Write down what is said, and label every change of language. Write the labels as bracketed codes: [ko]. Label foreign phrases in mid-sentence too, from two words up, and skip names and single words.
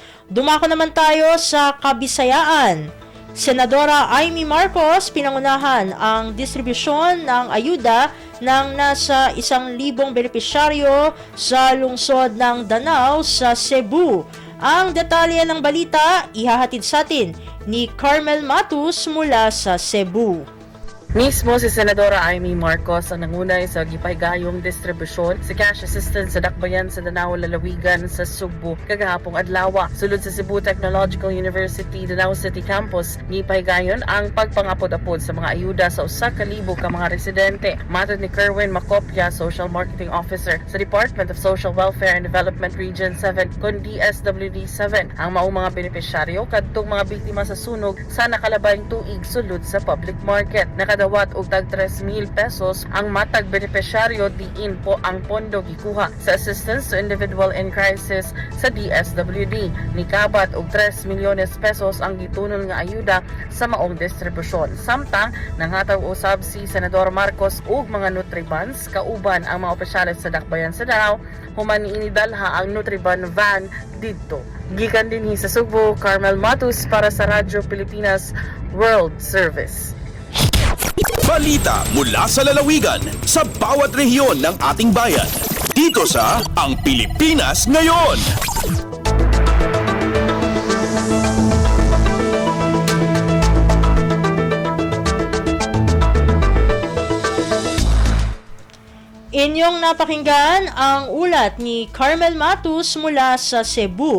[tl] Dumako naman tayo sa Kabisayaan. Senadora Amy Marcos pinangunahan ang distribusyon ng ayuda ng nasa 1,000 benepisyaryo sa lungsod ng Danao sa Cebu. Ang detalye ng balita ihahatid sa atin ni Carmel Matus mula sa Cebu. [ceb] Mismo si Senadora Amy Marcos ang nangunay sa gipahigayong distribusyon sa cash assistance sa dakbayan sa Danao Lalawigan sa Subo kagahapong adlaw. Sulod sa Cebu Technological University Danao City Campus, gipahigayon ang pagpangapod-apod sa mga ayuda sa 1,000 ka mga residente. Matod ni Kerwin Macopia, Social Marketing Officer sa Department of Social Welfare and Development Region 7 kon DSWD 7, ang maong mga benepisyaryo kadtong mga biktima sa sunog sa nakalabayng tuig sulod sa public market. Dawat og tag 3,000 pesos ang matag benepisyaryo diin po ang pondo gikuha sa assistance to individual in crisis sa DSWD. Nikabat og 3 milyones pesos ang gitunol nga ayuda sa maong distribusyon. Samtang nanghatag usab si Senador Marcos og mga Nutribans kauban ang mga opisyales sa dakbayan sa Danao human inidalha ang Nutriban van didto. Gikan dinhi sa Subo, Carmel Matus para sa Radyo Pilipinas World Service. [tl] Balita mula sa lalawigan sa bawat rehiyon ng ating bayan. Dito sa Ang Pilipinas Ngayon. Inyong napakinggan ang ulat ni Carmel Matus mula sa Cebu.